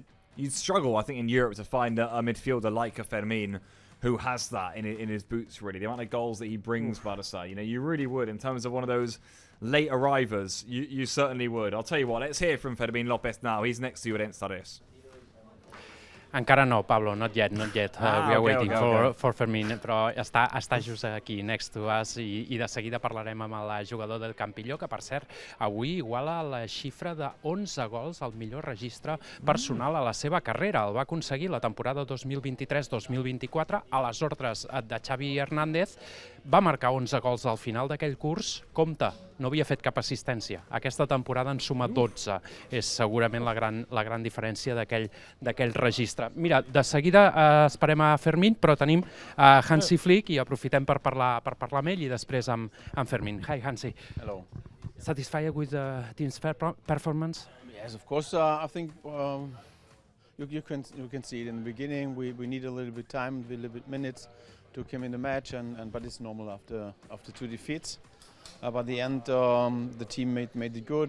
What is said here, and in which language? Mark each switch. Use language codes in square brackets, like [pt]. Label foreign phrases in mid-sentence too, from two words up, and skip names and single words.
[en] you'd struggle, I think, in Europe to find a midfielder like a Fermin who has that in his boots, really. The amount of goals that he brings, Barça, you really would. In terms of one of those late arrivers, you certainly would. I'll tell you what, let's hear from Fermin López now. He's next to Llorenç Tarés. [ca] Encara no, Pablo, [en] not yet. We are waiting for Fermin, [ca] però està just aquí, [en] next to us, [ca] i de seguida parlarem amb el jugador del Campilló, que per cert, avui iguala la xifra de 11 gols, el millor registre personal a la seva carrera. El va aconseguir la temporada 2023-2024 a les ordres de Xavi Hernández. Va marcar 11 gols al final d'aquell curs. Compte, no havia fet cap assistència. Aquesta temporada en suma 12. És segurament la gran diferència d'aquell registre. Mira, de seguida esperem a Fermin, però tenim Hansi Flick i aprofitem per parlar amb ell i després amb Fermin. [en] Hi, Hansi. Hello. Satisfied with the team's performance? Yes, of course. I think you can see it in the beginning. We need a little bit time, a little bit minutes to come in the match, but it's normal after 2 defeats. By the end, the team made it good.